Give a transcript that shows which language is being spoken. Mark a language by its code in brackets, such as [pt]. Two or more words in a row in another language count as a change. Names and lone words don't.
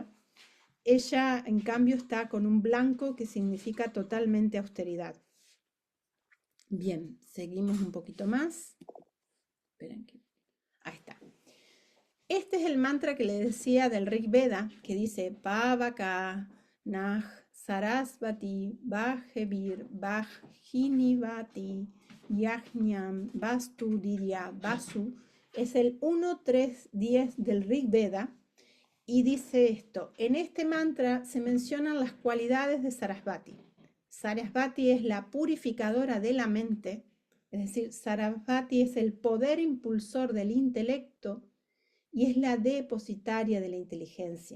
[es] Ella, en cambio, está con un blanco que significa totalmente austeridad. Bien, seguimos un poquito más. Esperen que... Ahí está. Este es el mantra que le decía del Rig Veda, que dice [sa] पावका नः सरस्वती वाजेभिर् वाजिनीवती यज्ञं वष्टु धिया वसुः. [es] Es el 1-3-10 del Rig Veda y dice esto. En este mantra se mencionan las cualidades de Sarasvati. Sarasvati es la purificadora de la mente, es decir, Sarasvati es el poder impulsor del intelecto y es la depositaria de la inteligencia.